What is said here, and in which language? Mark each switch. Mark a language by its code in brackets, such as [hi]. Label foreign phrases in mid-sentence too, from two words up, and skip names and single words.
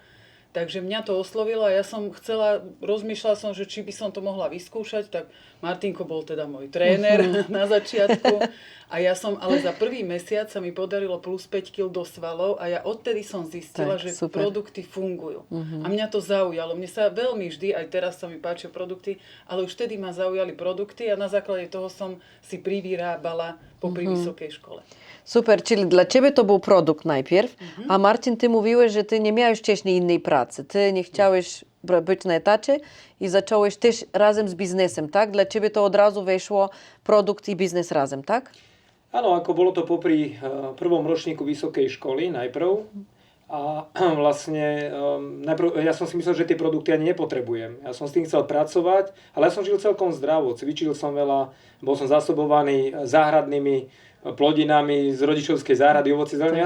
[sk] Takže mňa to oslovilo a ja som rozmýšľala som, že či by som to mohla vyskúšať, tak Martinko bol teda môj tréner na začiatku a ale za prvý mesiac sa mi podarilo plus 5 kg do svalov a ja odtedy som zistila, že super. Produkty fungujú. A mňa to zaujalo. Mne sa veľmi vždy, aj teraz sa mi páčia produkty, ale už vtedy ma zaujali produkty a na základe toho som si privyrábala popri vysokej szkole. [pl] Super, czyli dla Ciebie to był produkt najpierw, a Marcin, Ty mówiłeś, że Ty nie miałeś wcześniej innej pracy. Ty nie chciałeś być na etacie i zacząłeś też razem z biznesem, tak? Dla Ciebie to od razu weszło produkt i biznes razem, tak? [sk] Áno, ako bolo to popri prvom ročníku vysokej školy najprv. A vlastne najprv, ja som si myslel, že tie produkty ani nepotrebujem. Ja som s tým chcel pracovať, ale ja som žil celkom zdravo. Cvičil som veľa, bol som zásobovaný záhradnými plodinami z rodičovskej záhrady, ovoci, zelenie.